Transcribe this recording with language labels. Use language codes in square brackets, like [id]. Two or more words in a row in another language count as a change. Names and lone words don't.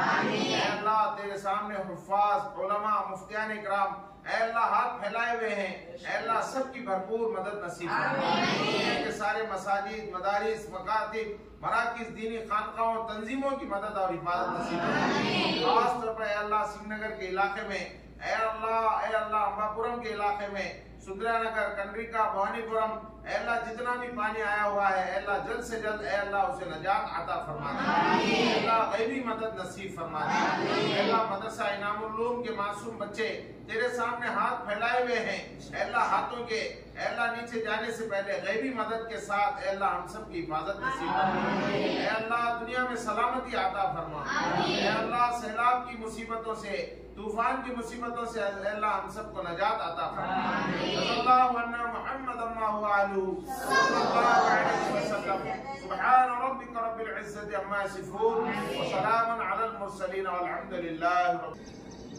[ur] اے اللہ تیرے سامنے حفاظ علماء مفتیان اکرام اے اللہ ہاتھ پھیلائے ہوئے ہیں، اے اللہ سب کی بھرپور مدد نصیب فرما. دنیا کے سارے مساجد، مدارس، مکاتب، مراکز، دینی خانقاہوں، تنظیموں کی مدد اور حفاظت نصیب فرما. خاص طور پر اے اللہ سنگ نگر کے علاقے میں، اے اللہ امباپورم کے علاقے میں، سندرا نگر، کنڈریکا، بھوانی پورم، اے اللہ جتنا بھی پانی آیا ہوا ہے، اے اللہ جلد سے جلد اے اللہ اسے نجات عطا فرما دے. اے اللہ غیبی مدد نصیب فرما دے. اے اللہ مدرسہ انعام العلوم کے معصوم بچے تیرے سامنے ہاتھ پھیلائے ہوئے ہیں، اے اللہ ہاتھوں کے اے اللہ نیچے جانے سے پہلے غیبی مدد کے ساتھ اے اللہ ہم سب کی حفاظت نصیب فرما. اے اللہ دنیا میں سلامتی عطا فرما. اے اللہ سیلاب کی مصیبتوں سے، طوفان کی مصیبتوں سے اے اللہ ہم سب کو نجات عطا فرما. [ar] صلی اللہ علیہ محمد اللہ علیہ صلی اللہ علیہ وسلم. سبحان ربک رب العزت عما یصفون وسلام علی المرسلین والحمد للہ رب